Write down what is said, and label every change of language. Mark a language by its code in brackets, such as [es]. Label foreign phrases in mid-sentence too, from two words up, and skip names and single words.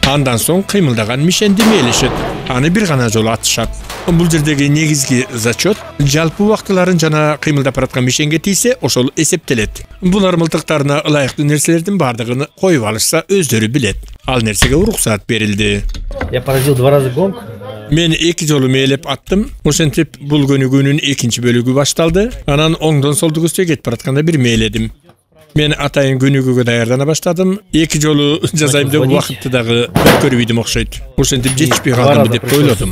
[ky] Андан соң кыймылдаган мишенди мээлешет. Аны бир гана жолу атышат. Бул жердеги негизги зачет жалпы убактыларын жана кыймылдап бараткан мишенге тийсе, ошол эсептелет. Булар мылтыктарына ылайыктуу нерселердин бардыгын коюп алышса өздөрү билет. Ал нерсеге уруксаат берилди. [ru] Я поразил 2 раза гонг. [ky] Мен 2 жолу мээлеп аттым. Ошентип бул көнүгүүнүн 2-чи бөлүгү башталды. Анан оңдон солду көзгө кетип баратканда бир мээледим. Мен атайын көнүгүүгө даярдана баштадым. 2 жолу жазайм деп убакытты дагы көрбөйдүм окшойт. Ошентип жетишпей калдым деп ойлодум.